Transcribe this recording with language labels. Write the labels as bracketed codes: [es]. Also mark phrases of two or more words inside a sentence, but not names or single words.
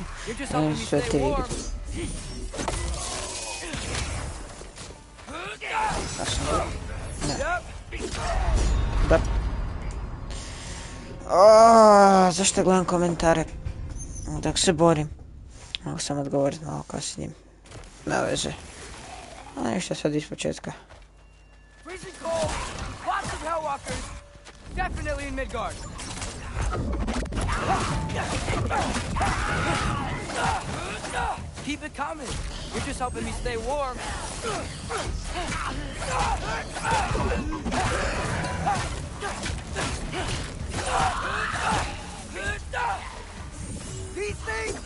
[hr] Imam sve te igre. Ne. Da. Zašto gledam komentare? Dok se borim. Mogu sam odgovoriti malo kasnije. Ne veze. A ništa, sad iz početka. [en] Freezing cold, lots of Hellwalkers, definitely in Midgard. Keep it coming. You're just helping me stay warm. These things!